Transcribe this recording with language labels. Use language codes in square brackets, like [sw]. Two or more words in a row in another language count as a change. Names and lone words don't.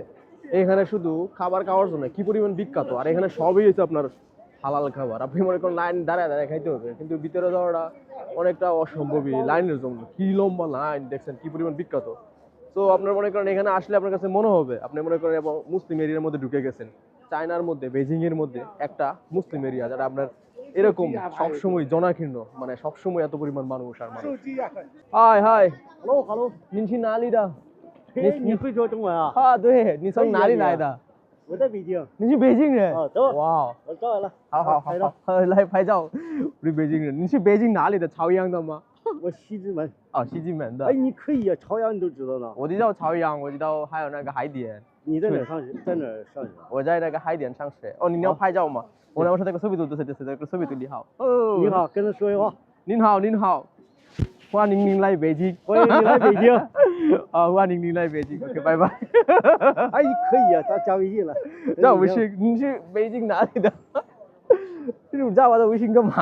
[bn] এখানে শুধু খাবার খাওয়ার জন্য কি পরিমাণ বিখ্যাত আর এখানে সবই হচ্ছে আপনার হালাল খাবার আপনি মনে করেন লাইন দাঁড়ায় দাঁড়ায় খাইতে হবে কিন্তু ভিতরে যাওয়াটা অনেকটা অসম্ভবই লাইনের জন্য কি লম্বা লাইন দেখছেন কি পরিমাণ বিখ্যাত তো আপনার মনে করেন এখানে আসলে আপনার কাছে মনে হবে আপনি মনে করেন এবং মুসলিম এরিয়ার মধ্যে ঢুকে গেছেন চায়নার মধ্যে বেজিং এর মধ্যে একটা মুসলিম এরিয়া যারা আপনার এরকম সবসময় জনাকীর্ণ মানে সবসময় এত পরিমাণ মানুষ আর মানুষ [en] hi hi hello hello [zh] 您去哪里的你会说中文啊？啊对你从哪里来的我在北京。你是北京人啊，走，哇我照来了。好好好拍照。好来拍照我是北京人你是北京哪里的朝阳的吗我西直门。哦西直门的哎，你可以啊，朝阳你都知道呢。我知道朝阳我知道还有那个海点你在哪儿上学？在哪儿上学？我在那个海点上学哦你要拍照吗我说这个 [bn] ছবি তুলতেছে [zh] 这个 [bn] ছবি তুলি [zh] 好哦你好，跟他说一话。您好您好欢迎您来北京欢迎你来北京。啊欢迎您来北京 OK 拜拜哎，你可以啊，咱加微信了。那我是你是北京哪里的你加我的微信干嘛